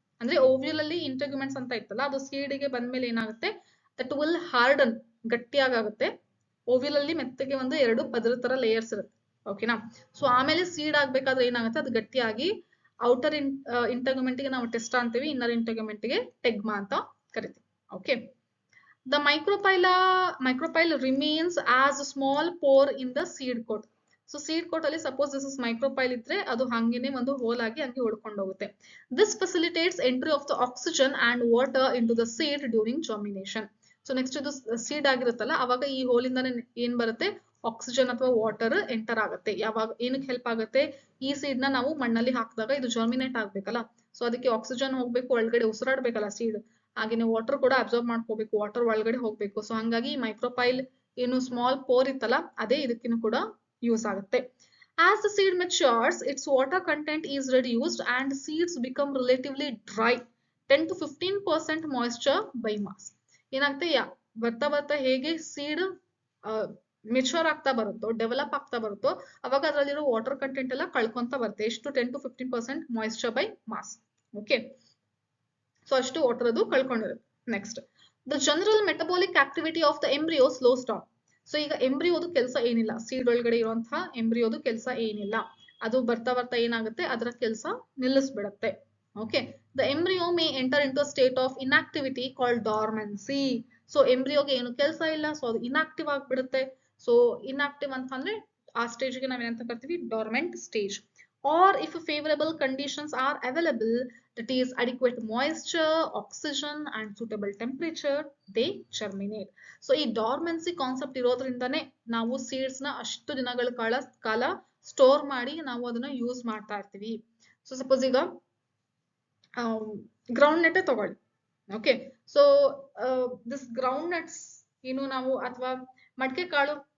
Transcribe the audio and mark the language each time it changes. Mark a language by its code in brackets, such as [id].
[kn] ಅಂದ್ರೆ ಓವ್ಯೂಲ್ ಅಲ್ಲಿ ಇಂಟಗ್ಯುಮೆಂಟ್ಸ್ ಅಂತ ಇತ್ತಲ್ಲ, ಅದು ಸೀಡ್ ಗೆ ಬಂದ್ಮೇಲೆ ಏನಾಗುತ್ತೆ? [en] that will harden, [kn] ಗಟ್ಟಿಯಾಗುತ್ತೆ. ಓವ್ಯೂಲ್ ಅಲ್ಲಿ ಮೆತ್ತಗೆ ಒಂದು 2 ಪದರ ತರ ಲೇಯರ್ಸ್ ಇರುತ್ತೆ. ಓಕೆನಾ? ಸೊ ಆಮೇಲೆ ಸೀಡ್ ಆಗ್ಬೇಕಾದ್ರೆ ಏನಾಗುತ್ತೆ? ಅದು ಗಟ್ಟಿಯಾಗಿ ಔಟರ್ ಇಂಟಗ್ಯುಮೆಂಟ್ ಗೆ ನಾವು ಟೆಸ್ಟಾ ಅಂತೀವಿ, ಇನ್ನರ್ ಇಂಟಗ್ಯುಮೆಂಟ್ ಗೆ ಟೆಗ್ಮಾ ಅಂತ ಕರಿತೀವಿ. [en] Okay, the micropyle remains as a small pore in the seed coat. [kn] So seed coat ಅಲ್ಲಿ ಸಪೋಸ್ ದಿಸ್ ಇಸ್ ಮೈಕ್ರೋಪೈಲ್ ಇದ್ರೆ ಅದು ಹಂಗೇನೆ ಒಂದು ಹೋಲ್ ಆಗಿ ಹಂಗೆ ಹೊಡ್ಕೊಂಡು ಹೋಗುತ್ತೆ. [en] This facilitates entry of the oxygen and water into the seed during germination. [kn] So next ಇದು ಸೀಡ್ ಆಗಿರುತ್ತಲ್ಲ, ಅವಾಗ ಈ ಹೋಲಿಂದಾನೆ ಏನ್ ಬರುತ್ತೆ? ಆಕ್ಸಿಜನ್ ಅಥವಾ ವಾಟರ್ ಎಂಟರ್ ಆಗುತ್ತೆ. ಯಾವಾಗ ಏನಕ್ಕೆ ಹೆಲ್ಪ್ ಆಗುತ್ತೆ? ಈ ಸೀಡ್ ನ ನಾವು ಮಣ್ಣಲ್ಲಿ ಹಾಕಿದಾಗ ಇದು ಜರ್ಮಿನೇಟ್ ಆಗ್ಬೇಕಲ್ಲ, ಸೊ ಅದಕ್ಕೆ ಆಕ್ಸಿಜನ್ ಹೋಗ್ಬೇಕು, ಒಳಗಡೆ ಉಸಿರಾಡ್ಬೇಕಲ್ಲ ಸೀಡ್. ಹಾಗೇನೆ ವಾಟರ್ ಕೂಡ ಅಬ್ಸರ್ವ್ ಮಾಡ್ಕೋಬೇಕು, ವಾಟರ್ ಒಳಗಡೆ ಹೋಗ್ಬೇಕು. ಸೊ ಹಂಗಾಗಿ ಮೈಕ್ರೋಪೈಲ್ ಏನು ಸ್ಮಾಲ್ ಪೋರ್ ಇತ್ತಲ್ಲ, ಅದೇ ಇದಕ್ಕಿನೂ ಕೂಡ ಯೂಸ್ ಆಗುತ್ತೆ. [en] As the seed matures, its water content is reduced and seeds become relatively dry. 10 to 15% moisture by mass. [kn] ಏನಾಗುತ್ತೆ? ಬರ್ತಾ ಬರ್ತಾ ಹೇಗೆ ಸೀಡ್ ಮೆಚೂರ್ ಆಗ್ತಾ ಬರುತ್ತೋ, ಡೆವಲಪ್ ಆಗ್ತಾ ಬರುತ್ತೋ, ಅವಾಗ ಅದರಲ್ಲಿರೋ ವಾಟರ್ ಕಂಟೆಂಟ್ ಎಲ್ಲ ಕಳ್ಕೊಂತ ಬರುತ್ತೆ. ಎಷ್ಟು [en] 10 to 15% moisture by mass. [kn] Okay, so ಅಷ್ಟು ವಾಟರ್ ಅದು ಕಳ್ಕೊಂಡಿರುತ್ತೆ. [en] Next, the general metabolic activity of the embryo slows down. [kn] So ಈಗ ಎಂಬ್ರಿಯೋದು ಕೆಲಸ ಏನಿಲ್ಲ, ಸೀಡ್ ಒಳಗಡೆ ಇರುವಂತಹ ಎಂಬ್ರಿಯೋದು ಕೆಲಸ ಏನಿಲ್ಲ, ಅದು ಬರ್ತಾ ಬರ್ತಾ ಏನಾಗುತ್ತೆ, ಅದರ ಕೆಲಸ ನಿಲ್ಲಿಸ್ಬಿಡತ್ತೆ. [en] Okay, the embryo may enter into state of inactivity called dormancy. [kn] So ಎಂಬ್ರಿಯೋಗೆ ಏನು ಕೆಲಸ ಇಲ್ಲ, ಸೊ ಅದು ಇನ್ಆಕ್ಟಿವ್ ಆಗ್ಬಿಡುತ್ತೆ. ಸೊ ಇನ್ಆಕ್ಟಿವ್ ಅಂತಂದ್ರೆ ಆ ಸ್ಟೇಜ್ಗೆ ನಾವೇನಂತ ಕರಿತೀವಿ, dormant stage. [en] Or if favourable conditions are available, that is adequate moisture, oxygen and suitable temperature, they germinate. [kn] So ಈ ಡಾರ್ಮೆನ್ಸಿ ಕಾನ್ಸೆಪ್ಟ್ ಇರೋದ್ರಿಂದಾನೇ ನಾವು ಸೀಡ್ಸ್ ನ ಅಷ್ಟು ದಿನಗಳ ಕಾಲ ಸ್ಟೋರ್ ಮಾಡಿ ನಾವು ಅದನ್ನ ಯೂಸ್ ಮಾಡ್ತಾ ಇರ್ತೀವಿ. ಸೊ ಸಪೋಸ್ ಈಗ ಗ್ರೌಂಡ್ ನಟ್ ತಗೊಳ್ಳಿ. Okay, so this ground nuts ಏನು ನಾವು, ಅಥವಾ ಮಡಕೆ ಕಾಳು.